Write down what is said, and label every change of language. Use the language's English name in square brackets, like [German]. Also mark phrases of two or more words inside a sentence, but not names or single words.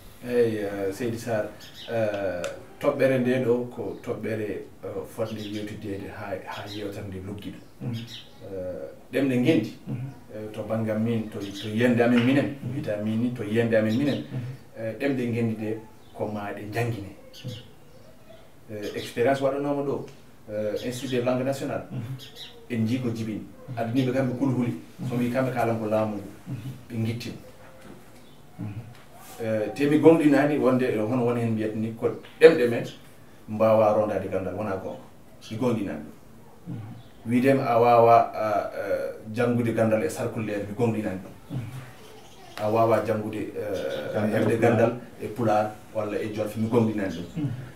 [Fula] eyyi seydi Sar toɓɓere nde ɗo ko toɓɓere fodde yewtidede ha yewtere nde lugguiɗo ɗemɗe gendi to banggam min to yiyande amen minen wiyata min ni to yiyande amen minen ɗemɗe gendi ɗe ko ma ɗe jangguine expérience waɗanoma ɗo [French] institut de langue nationale [Fula] en jii ko jibini addaniɓe kamɓe kulhuli somi wi kamɓe kalan ko laamu ngu ɓe guittima temi gonɗinani wonde hono woni hen mbiyata ni ko ɗemɗe men mbawa rondade gandal wona gonga ɗi gonɗinani ɗum widema a wawa janggude gandal e sarkullere mi gonɗinani ɗum a wawa janggude hebde gandal e pular walla e jolfe mi gonɗinani ɗum